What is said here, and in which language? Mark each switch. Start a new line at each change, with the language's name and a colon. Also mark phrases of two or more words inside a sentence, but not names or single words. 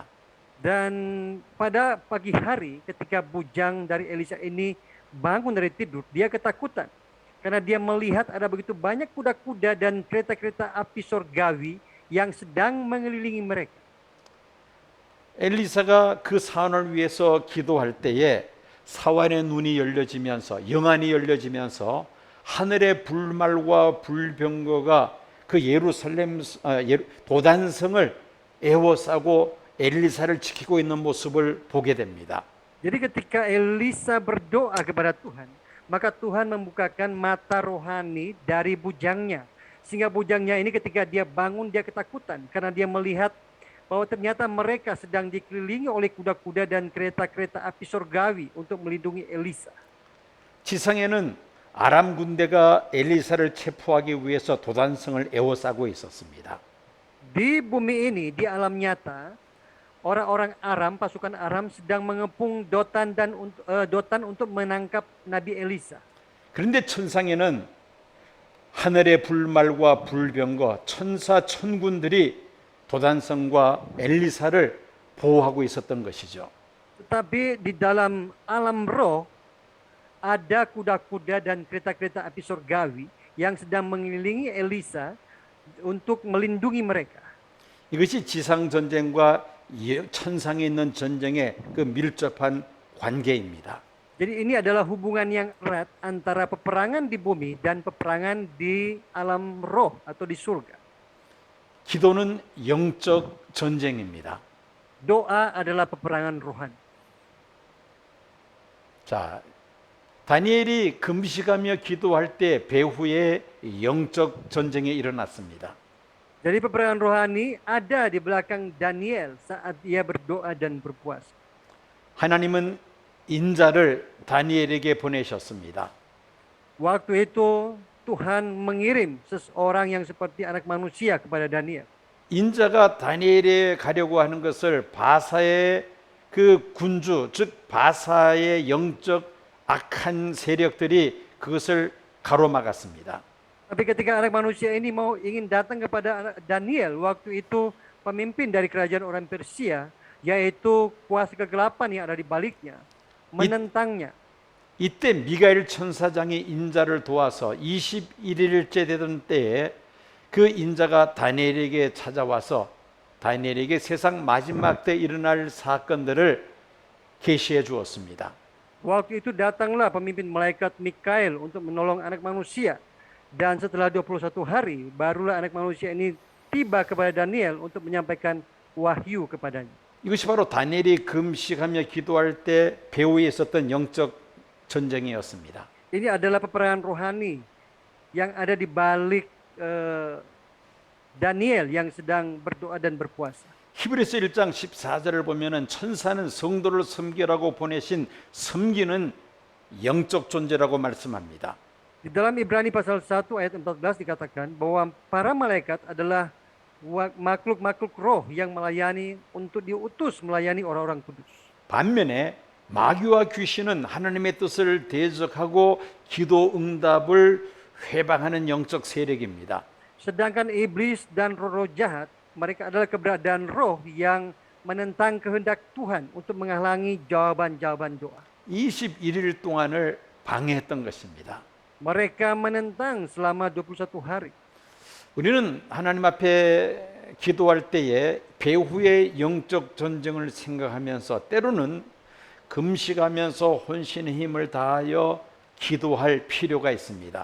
Indonesian: Dan pada pagi hari ketika bujang dari Elisa ini bangun dari tidur, dia ketakutan. Karena dia melihat ada begitu banyak kuda-kuda dan kereta-kereta api surgawi yang sedang mengelilingi mereka.
Korean: 엘리사가 그 사환을 위해서 기도할 때에 사환의 눈이 열려지면서 영안이 열려지면서 하늘의 불말과 불병거가 그 예루살렘 도단성을 에워싸고 엘리사를 지키고 있는 모습을 보게 됩니다.
Indonesian: Jadi ketika Elisa berdoa kepada Tuhan, maka Tuhan membukakan mata rohani dari bujangnya. Sehingga bujangnya ini ketika dia bangun dia ketakutan karena dia melihat bahwa ternyata mereka sedang dikelilingi oleh kuda-kuda dan kereta-kereta api surgawi untuk melindungi Elisa.
Korean: 지상에는 아람 군대가 엘리사를 체포하기 위해서 도단성을 에워싸고 있었습니다.
Indonesian: Di bumi ini, di alam nyata, orang-orang Aram, pasukan Aram sedang mengepung Dotan untuk menangkap Nabi Elisa.
Korean: 그런데 천상에는 하늘의 불말과 불병거 천사 천군들이 도단성과 엘리사를 보호하고 있었던 것이죠.
Indonesian: Tetapi di dalam alam roh ada kuda-kuda dan kereta-kereta api surgawi yang sedang mengelilingi Elisa untuk melindungi mereka.
Korean: 이것이 지상 전쟁과 천상에 있는 전쟁의 그 밀접한 관계입니다.
Indonesian: Jadi ini adalah hubungan yang erat antara peperangan di bumi dan peperangan di alam roh atau di surga.
Korean: 기도는 영적 전쟁입니다.
Indonesian: Doa adalah peperangan rohani.
Korean: 자, 다니엘이 금식하며 기도할 때 배후에 영적 전쟁이 일어났습니다.
Indonesian: Jadi peperangan rohani ada di belakang Daniel saat ia berdoa dan berpuasa.
Korean: 하나님은 인자를 다니엘에게 보내셨습니다.
Indonesian: Waktu itu Tuhan mengirim seseorang yang seperti anak manusia kepada Daniel.
Korean: 인자가 다니엘에 가려고 하는 것을 바사의 그 군주, 즉 바사의 영적 악한 세력들이 그것을 가로막았습니다.
Indonesian: Tapi ketika anak manusia ini ingin datang kepada Daniel, waktu itu pemimpin dari kerajaan orang Persia, yaitu kuasa kegelapan yang ada di baliknya, menentangnya.
Korean: 이때 미가엘 천사장이 인자를 도와서 21일째 되던 때에 그 인자가 다니엘에게 찾아와서 다니엘에게 세상 마지막 때 일어날 사건들을 계시해 주었습니다.
Indonesian: Waktu itu datanglah pemimpin malaikat Mikael untuk menolong anak manusia. Dan setelah 21 hari, barulah anak manusia ini tiba kepada Daniel untuk menyampaikan wahyu kepadanya.
Korean: 이것이 바로 다니엘이 금식하며 기도할 때 배후에 있었던 영적 전쟁이었습니다.
Indonesian: Ini adalah peperangan rohani yang ada di balik Daniel yang sedang berdoa dan berpuasa.
Korean: 히브리서 1장 14절을 보면은 천사는 성도를 섬기라고 보내신 섬기는 영적 존재라고 말씀합니다.
Indonesian: Di dalam Ibrani pasal 1 ayat 14 dikatakan bahwa para malaikat adalah makhluk-makhluk roh yang melayani untuk diutus melayani orang-orang kudus.
Korean: 반면에 마귀와 귀신은 하나님의 뜻을 대적하고 기도 응답을 회방하는 영적 세력입니다.
Indonesian: Sedangkan iblis dan roh-roh jahat, mereka adalah keberadaan roh yang menentang kehendak Tuhan untuk menghalangi jawaban-jawaban doa.
Korean: 21일 동안을 방해했던 것입니다.
Indonesian: Mereka menentang selama 21 hari.
Korean: 우리는 하나님 앞에 기도할 때에 배후의 영적 전쟁을 생각하면서 때로는 금식하면서 혼신의 힘을 다하여 기도할 필요가 있습니다.